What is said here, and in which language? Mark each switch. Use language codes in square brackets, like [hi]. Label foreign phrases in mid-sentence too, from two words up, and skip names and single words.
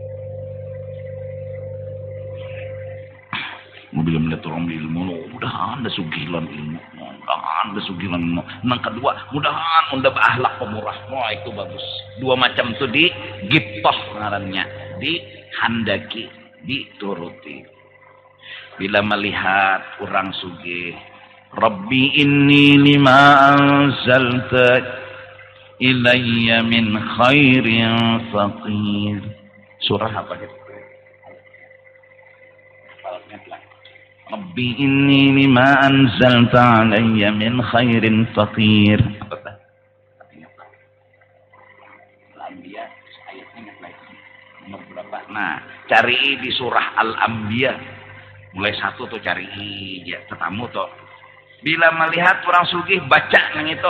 [bjn] Bila melihat orang ilmu, mudahan ada sugilan ilmu, mudahan ada sugilan ilmu. Yang kedua, mudahan unda berakhlak pemurah. Wah itu bagus. Dua macam itu di giptoh ngarannya, dihandaki, dituruti. Bila melihat orang sugih, [ar] Rabbi inni lima anzalta ilayya min khairin faqir. [bjn] Surah apa itu? [ar] Rabbi inni lima anzalta alayya min khairin faqir. [bjn] Apa? Nah, cari di surah Al-Anbiya. Mulai 1 tuh cari ya tetamu tuh. Bila melihat orang sugih baca nang itu.